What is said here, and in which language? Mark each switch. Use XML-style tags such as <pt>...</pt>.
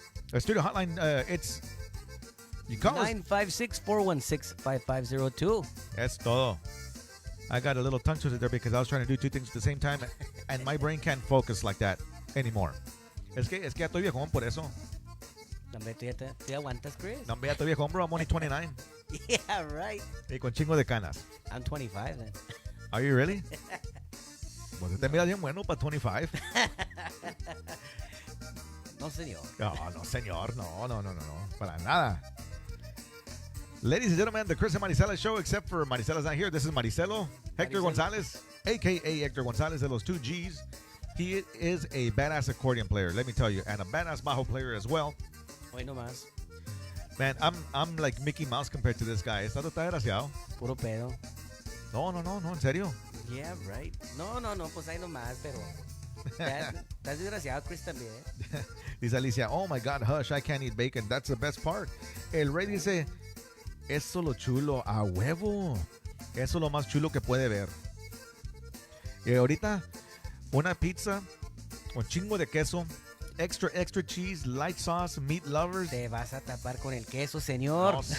<en>The studio hotline, it's... You call us. 956-416-5502. That's</en> <es>todo.</es> <en>I got a little tongue twister there because I was trying to do two things at the same time, and my brain can't focus like that anymore.</en> <es>Es que ya estoy viejón por eso. Hombre, ¿tú ya aguantas, Chris? No, ya estoy viejón, bro.</es> <en>I'm only 29. Yeah, right.</en> <es>Y con chingo de canas.</es> <en>I'm 25 then. Are you really?</en> <es>Pues te miras bien bueno para 25. No, señor. No, señor. No. Para nada.</es> <en>Ladies and gentlemen, the Chris and Marisela show, except for Marisela's not here. This is Maricelo, Hector Gonzalez, a.k.a. Hector Gonzalez de los 2 Gs. He is a badass accordion player, let me tell you, and a badass bajo player as well.</en> <es>Hoy no más.</es> <en>Man, I'm like Mickey Mouse compared to this guy.</en> <es>¿Está desgraciado? Puro pedo. No, en serio.</es> <en>Yeah, right.</en> <es>No, pues ahí nomás, pero... Estás desgraciado, Chris, también.</es> <en>Dice Alicia, oh my God, hush, I can't eat bacon. That's the best part.</en> <es>El rey dice... Eso lo chulo, a huevo. Eso es lo más chulo que puede ver. Y ahorita, una pizza con chingo de queso,</es> <en>extra cheese, light sauce, meat lovers.</en> <es>Te vas a tapar con el queso, señor.</es>